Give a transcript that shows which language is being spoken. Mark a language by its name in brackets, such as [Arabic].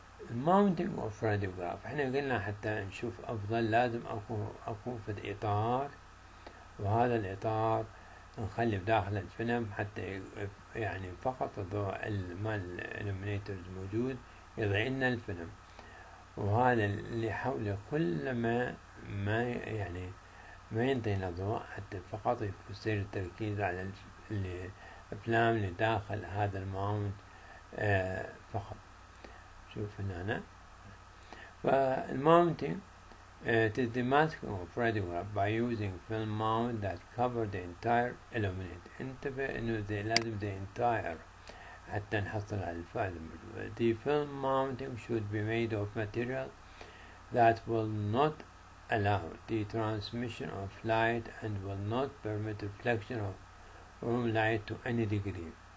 [Arabic] الماونتنج اوف راديوغراف احنا قلنا حتى نشوف افضل لازم اكون في اطار، وهذا الاطار نخلي بداخل الفيلم حتى يعني فقط الضوء مال الالومينيترز موجود يضيء لنا الفيلم، وهذا اللي حوله كل ما يعني ما ينطينا ضوء حتى فقط يصير التركيز على الافلام اللي داخل هذا الماونت فقط. شوف هنا فالماونتنج [English] it is the masking of radiograph by using film mount that cover the entire illuminator. [Arabic] انتبه انه لازم [English] the entire [Arabic] حتى نحصل على الفائدة الموجودة. [English] The film mounting should be made of material that will not allow the transmission of light and will not permit reflection of room light to any degree.